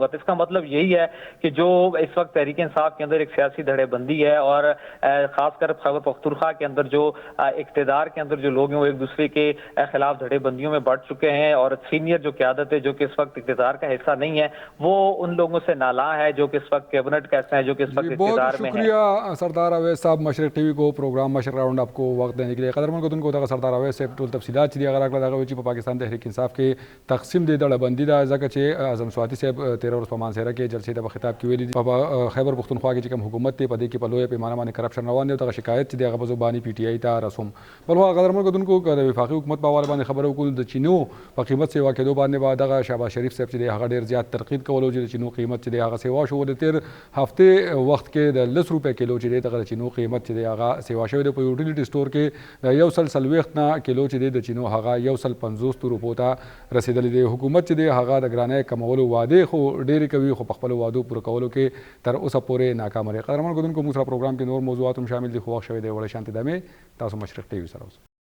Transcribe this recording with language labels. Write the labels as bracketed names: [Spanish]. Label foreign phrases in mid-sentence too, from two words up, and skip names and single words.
[Urdu] تو اس کا مطلب یہی ہے کہ جو اس وقت تحریک انصاف کے اندر ایک سیاسی دھڑے بندی ہے اور خاص کر خیبر پختونخوا کے اندر جو اقتدار کے اندر جو لوگ ہیں وہ ایک دوسرے کے خلاف دھڑے بندیوں میں بڑھ چکے ہیں اور سینئر جو قیادت ہے جو کہ اس وقت اقتدار کا حصہ نہیں ہے وہ ان لوگوں سے نالاں ہے جو کہ اس وقت کیبنٹ کا حصہ ہے, جو کہ اس وقت اقتدار میں ہے. بہت شکریہ سردار اویس صاحب مشرق ٹی وی کو پروگرام مشرق راؤنڈ آپ کو وقت دینے کے لیے. [Pashto] قدرمن کو دن کو سردار اویس صاحب ټول تفصیلات چې دی هغه راکړه دغه چې په پاکستان تحریک انصاف کې تقسیم دی ډله بندي ده ځکه چې اعظم سواتی صاحب 13 ورځ په مانسهره کې جلسې ته په خطاب کې ویلي دي په خیبر پختونخوا کې چې کوم حکومت دی په دې کې په لویه پیمانه باندې کرپشن روان دی او دغه شکایت چې دی هغه په زبانی پی ټی آی ته رسوم. بل هغه قدرمن کو دن کو د وفاقي حکومت په حواله باندې خبرو کول د چینو په قیمت سیوا کېدو باندې بعد دغه شهباز شریف صاحب چې دی هغه ډیر زیات تنقید کولو چې د چینو قیمت چې دی هغه سیوا شو د تیر هفته وخت کې د 10 روپے کیلو چې دی دغه چینو قیمت چې دی هغه سیوا شوی دی په یوټیلیټي سٹور کې د 140 نه کیلو چې دی د چینو هغه 150 روپو ته رسیدلی دی. حکومت چې دی هغه د ګرانۍ کمولو وعده خو ډېرې کوي خو په خپل وعدو پوره کولو کې تر اوسه پورې ناکام دی. قدرمن کو دن کو موږ سره پروګرام کې نور موضوعات هم شامل دي خو وخت شوی دی وړ شانتي دمه تاسو مشرق ټي وي سره